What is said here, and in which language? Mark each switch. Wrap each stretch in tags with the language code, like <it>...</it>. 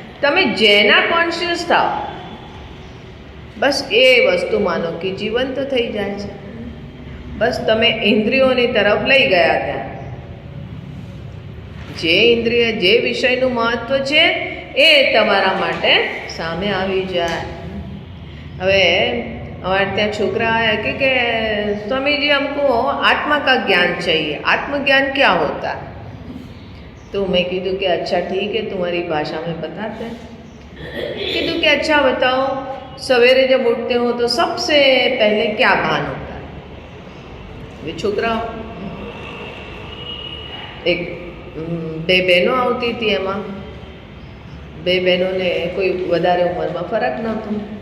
<gu>તમે જેના કોન્શિયસ થાવ, બસ એ વસ્તુ માનો કે જીવંત થઈ જાય છે. બસ તમે ઇન્દ્રિયોની તરફ લઈ ગયા ત્યાં, જે ઇન્દ્રિય જે વિષયનું મહત્વ છે એ તમારા માટે સામે આવી જાય.</gu> <hi>હવે हमारे ત્યાં छोकरा आया कि स्वामी जी हमको आत्मा का ज्ञान चाहिए, आत्मज्ञान क्या होता है? तो मैं कीधु कि अच्छा ठीक है, तुम्हारी भाषा में बताते हैं. कीधु कि अच्छा बताओ, सवेरे जब उठते हो तो सबसे पहले क्या भान होता है? वे छोकरा एक</hi> <gu>બે બહેનો આવતી હતી, એમાં બે બહેનોને કોઈ વધારે ઉંમરમાં ફરક નહોતો.</gu>